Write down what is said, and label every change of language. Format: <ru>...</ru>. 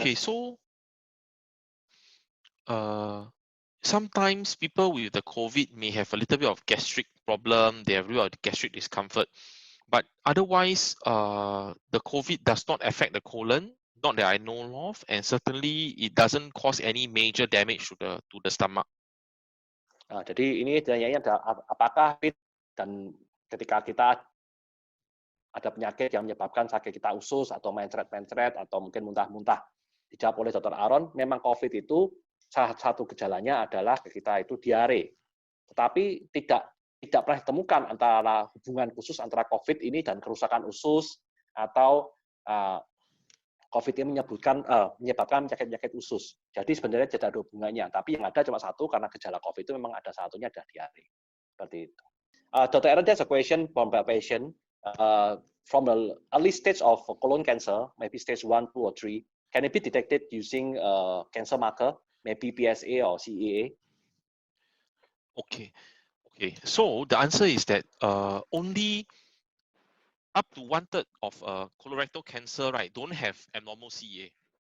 <en>Okay, so sometimes people with the COVID may have a little bit of gastric problem, they have a little bit of gastric discomfort, but otherwise, the COVID does not affect the colon, not that I know of, and certainly it doesn't cause any major damage to the stomach.</en> <id>Nah, jadi ini tanyanya apakah dan ketika kita ada penyakit yang menyebabkan sakit kita usus atau mencret-mencret atau mungkin muntah-muntah, dijawab oleh Dr. Aaron, memang COVID itu salah satu gejalanya adalah kita itu diare. Tetapi tidak pernah ditemukan antara hubungan khusus antara COVID ini dan kerusakan usus atau COVID ini menyebabkan penyakit-penyakit usus. Jadi sebenarnya tidak ada hubungannya. Tapi yang ada cuma satu, karena gejala COVID itu memang ada satunya, ada diare. Seperti itu. Dr.</id> <en>Aaron, there's a question from a patient. From the early stage of colon cancer, maybe stage 1, 2, or 3, can it be detected using cancer marker, maybe PSA or CEA? Okay. So the answer is that only up to 1/3 of colorectal cancer, right, don't have abnormal CEA.</en>